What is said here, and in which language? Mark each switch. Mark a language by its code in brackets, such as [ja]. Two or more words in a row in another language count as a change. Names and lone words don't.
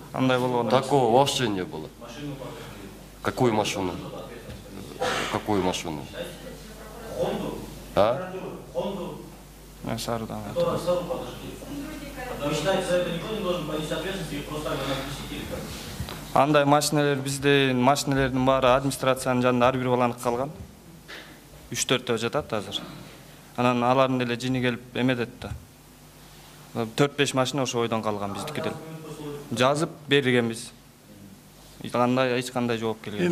[ru] Такого вообще не было. Какую машину? Какую машину? А? Вы считаете, за это никто не должен понести ответственность, их просто отпустили? [ky] Андай машиналар биздин машиналардын баары администрациянын жанында ар бир баланыкка калган. 3-4 жатат азыр. Анан алардын деле жини келип эметет да. 4-5 машина ошо ойдон калган биздики деле. Жазып бергенбиз. Эч кандай жооп келген.